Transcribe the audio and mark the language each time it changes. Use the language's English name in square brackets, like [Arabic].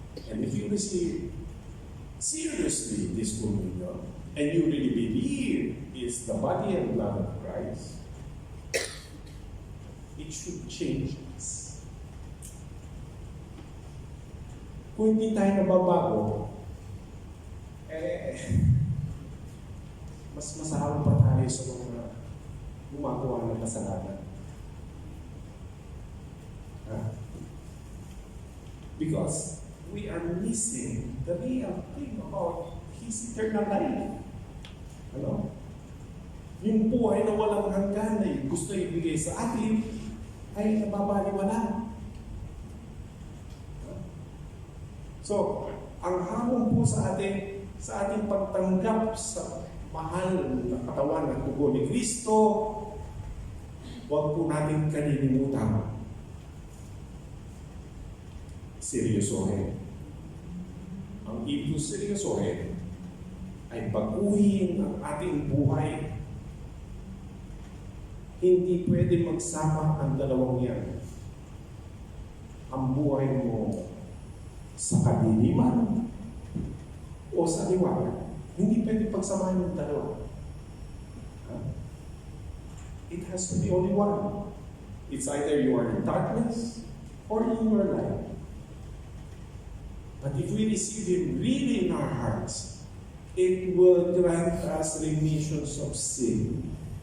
[English] And if you receive seriously this communion, and you really believe it's the body and blood of Christ, it should change us. [Filipino] kung hindi tayo nababago, mas masahol pa tayo sa mga gumagawa ng kasalanan. [English] Because we are missing the real thing about His eternal life. [Filipino] Ano? Yung buhay na walang hanggan na gusto ibigay sa atin ay nababaliwala. So, ang hamon po sa ating pagtanggap sa mahal na katawan at dugo ni Kristo, huwag po natin kalilimutan. Seryosohin. Ang ibig seryosohin ay baguhin ang ating buhay. Hindi pwede magsama ang dalawang yan. Ang buhay mo sa kadiliman o sa liwanag. Hindi pwede pagsamahin ng dalawa. [English] It has to be only one. It's either you are in darkness or in your light. But if we receive Him really in our hearts, it will grant us remissions of sin.